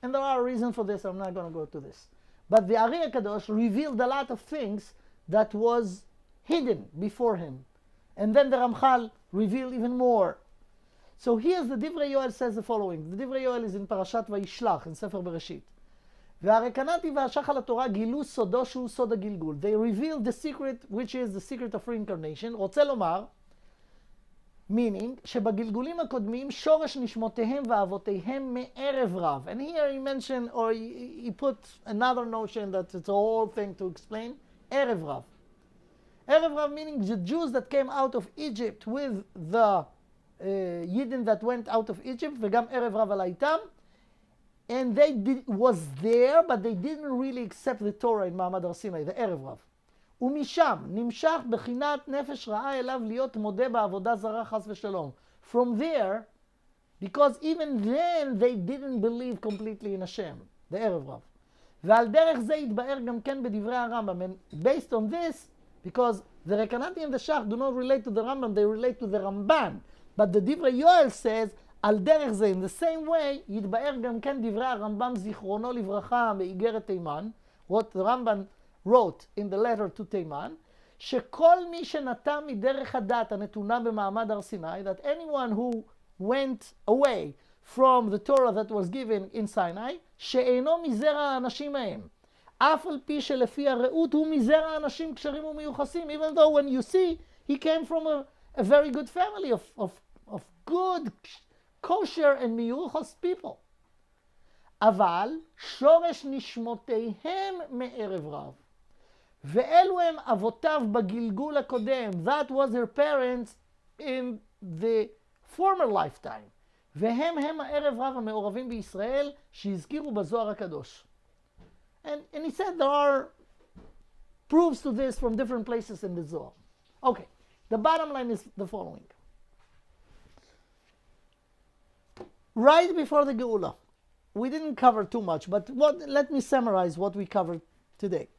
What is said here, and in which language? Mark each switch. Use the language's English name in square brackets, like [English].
[English] And there are reasons for this, I'm not going to go to this. But the Ari HaKadosh revealed a lot of things that was hidden before him. And then the Ramchal revealed even more. So here's the Divrei Yoel says the following. The Divrei Yoel is in Parashat Vayishlach, in Sefer Bereshit. [Hebrew] והרקנתי והשח על התורה גילו סודו שהוא סוד הגלגול. [English] They revealed the secret, which is the secret of reincarnation. [Hebrew] רוצה לומר, meaning, שבגלגולים הקודמים שורש נשמותיהם ואבותיהם מערב רב. [English] And here he mentioned, or he put another notion that it's a whole thing to explain, ערב רב. ערב רב meaning the Jews that came out of Egypt with the Yidden that went out of Egypt, [Hebrew] וגם ערב רב עלה איתם. [English] And was there, but they didn't really accept the Torah in מעמד הר סיני, the ערב רב. [Hebrew] ומשם נמשך בחינת נפש רעה אליו להיות מודה בעבודה זרה חס ושלום. [English] From there, because even then they didn't believe completely in Hashem, the ערב רב. [Hebrew] ועל דרך זה התבאר גם כן בדברי הרמב"ם. [English] And based on this, because the Rekanati and the Shach do not relate to the Rambam, they relate to the Ramban. But the Divrei Yoel says, [Hebrew] על דרך זה, [English] in the same way, [Hebrew] יתבאר גם כן דברי הרמב"ם זיכרונו לברכה באיגרת תימן, [English] what the Rambam wrote in the letter to Teiman, [Hebrew] שכל מי שנטע מדרך הדת הנתונה במעמד הר סיני, [English] that anyone who went away from the Torah that was given in Sinai, [Hebrew] שאינו מזרע האנשים ההם, אף על פי שלפי הראות הוא מזרע האנשים כשרים ומיוחסים, [English] even though when you see, he came from a very good family of good, kosher and מיוחס people. [Hebrew] אבל שורש נשמותיהם מערב רב. ואלו הם אבותיו בגלגול הקודם. [English] That was their parents in the former lifetime. [Hebrew] והם הערב רב המעורבים בישראל שהזכירו בזוהר הקדוש. [English] And he said there are proofs to this from different places in the Zohar. Okay, the bottom line is the following. Right before the Geula, we didn't cover too much, but let me summarize what we covered today.